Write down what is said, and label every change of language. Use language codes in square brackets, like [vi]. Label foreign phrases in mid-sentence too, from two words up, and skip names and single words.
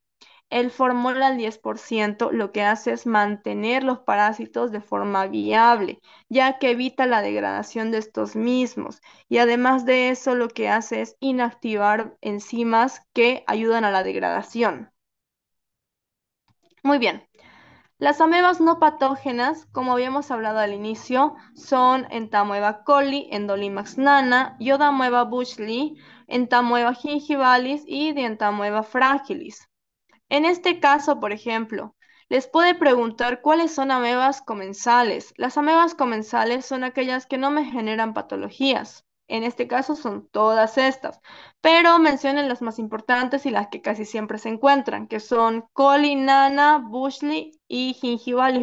[es] El formol 10% lo que hace es mantener los parásitos de forma viable, ya que evita la degradación de estos mismos. Y además de eso, lo que hace es inactivar enzimas que ayudan a la degradación. Muy bien. Las amebas no patógenas, como habíamos hablado al inicio, son Entamoeba coli, Endolimax nana, Yodamoeba bushley, Entamoeba gingivalis y Dientamoeba fragilis. En este caso, por ejemplo, les puede preguntar cuáles son amebas comensales. Las amebas comensales son aquellas que no me generan patologías. En este caso son todas estas, pero mencionen las más importantes y las que casi siempre se encuentran, que son coli, nana, bushley y gingivalis.